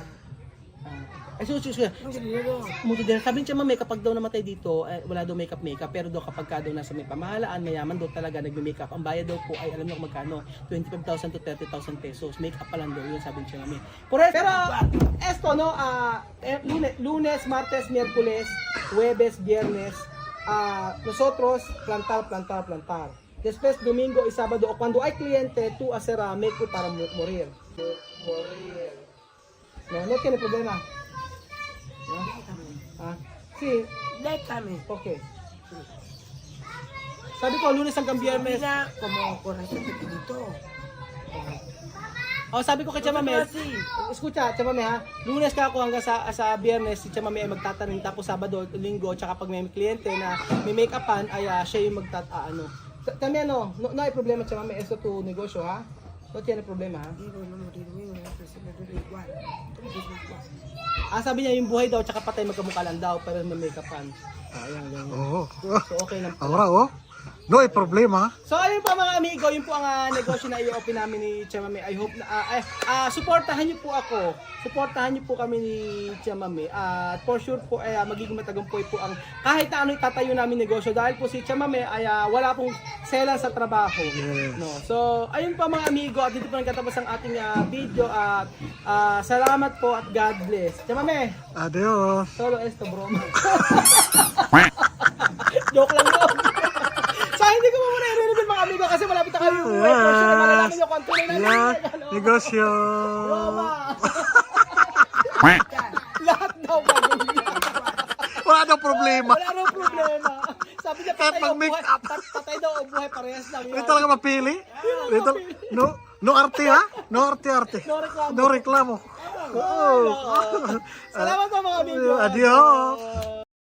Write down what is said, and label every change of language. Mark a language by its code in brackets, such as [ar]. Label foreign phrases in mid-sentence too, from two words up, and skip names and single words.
[tl] Ay, so, [es] mucho dinero. [tl] mucho din. Sabi ni Chamame, kapag daw namatay dito, wala daw makeup, pero daw kapag ka daw nasa may pamahalaan, mayaman daw talaga nagme-makeup. Ang bayad daw po ay, alam niyo kung magkano, 25,000 to 30,000 pesos. Makeup pa lang daw, yun sabi ni Chamame. [es] Pero, esto, no, lunes, martes, miércoles, jueves, viernes, nosotros, plantar. Después, domingo y sábado, o cuando hay cliente, tú hacer makeup para morir. No tiene problema. ¿No? Sí, Déjame. okay. [tl] Sabi ko, lunes hanggang biyernes. [es] Mira como corazón pequeñito. [tl] Sabi ko kay Chamame, [es] Así. [tl] escucha, Chamame ha, lunes ka ako hanggang sa biyernes, si Chamame ay magtatanim, tapos Sabado, Linggo, tsaka pag may kliyente na may make-upan, ay siya yung Kami [es] no hay problema, [tl] Chamame, [es] esto tu [tl] negosyo ha? [es] No tiene problema ha? Digo, no morir, una persona dura igual. Todo es igual. [tl] Sabi niya yung buhay daw, tsaka patay magkamukha lang daw, pero may make-upan. Ayan, ganyan. Oh. So okay lang. [es] Ahora, oh. No hay problema. [tl] So ayun po mga amigo, yun po ang negosyo na i-open namin ni Chamame. [en] I hope [tl] na suportahan niyo po ako. Suportahan niyo po kami ni Chamame. At [en] for sure [tl] po ay magiging matagumpay po ang kahit na ano itatayo namin negosyo dahil po si Chamame ay wala pong selan sa trabaho. [en] Yes. No. [tl] So ayun po mga amigo, at dito po nagtatapos ang ating video at salamat po at [en] God bless. [tl] Chamame, [es] Adios. solo esto [tl] bro. Joke lang yun. Hindi ko muna i-reveal mga amigo kasi malapit na kami uwi. [en] For sure, [tl] malalaman nyo kung tunay namin. Yeah. Negosyo. Roma. Lahat daw gagawin. Wala daw problema. Wala raw problema. Sabi niya, Kahit patay daw mag-make buhay. up. Patay daw o buhay, parehas lang Hindi yan. talaga mapili. Dito, no arte ha? No arte. No reklamo. No reklamo. Salamat po mga amigo. [es] Adios.